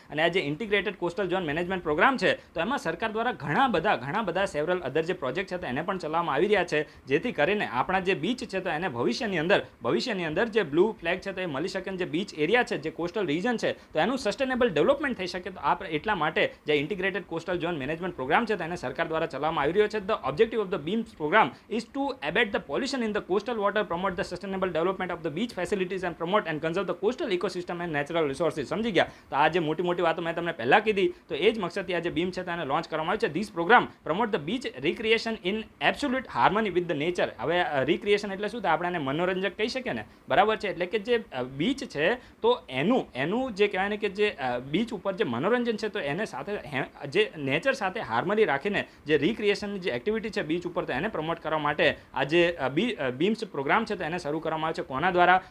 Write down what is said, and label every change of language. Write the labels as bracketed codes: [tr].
[gu] અને આ જે integrated coastal zone management programme છે તો એમાં સરકાર દ્વારા ઘણા બધા સેવરલ અધર જે પ્રોજેક્ટ છે તો એને પણ ચલાવવામાં આવી રહ્યા છે, જેથી કરીને આપણા જે બીચ છે તો એને ભવિષ્યની અંદર જે બ્લુ ફ્લેગ છે તો એ મળી શકે, જે બીચ એરિયા છે, જે કોસ્ટલ રીજન છે તો એનું સસ્ટેનેબલ ડેવલપમેન્ટ થઈ શકે. તો આ એટલા માટે જે integrated coastal zone management programme છે તો એને સરકાર દ્વારા ચલાવવામાં આવી રહ્યો છે. [en] The objective of the BEAMS program is to abate the pollution in the coastal water, promote the sustainable development of the beach facilities and promote and conserve the coastal ecosystem and natural resources. [gu] સમજી ગયા? તો આ જે મોટી વાતો મેં તમને પહેલા કીધી તો એ જ મકસદથી આ જે બીમ છે તેને લોન્ચ કરવામાં આવ્યું છે. [en] This program promote the beach recreation in absolute harmony with the nature. [gu] હવે રિક્રિએશન એટલે શું? તો આપણે એને મનોરંજક કહી શકીએ ને, બરાબર છે? એટલે કે જે બીચ છે તો એનું જે કહેવાય ને કે જે બીચ ઉપર જે મનોરંજન છે તો એને સાથે જે નેચર સાથે હાર્મની રાખીને જે રિક્રિએશનની જે એક્ટિવિટી છે બીચ ઉપર તો એને પ્રમોટ કરવા માટે આ જે બીમ્સ પ્રોગ્રામ છે તો એને શરૂ કરવામાં આવે છે. કોના દ્વારા?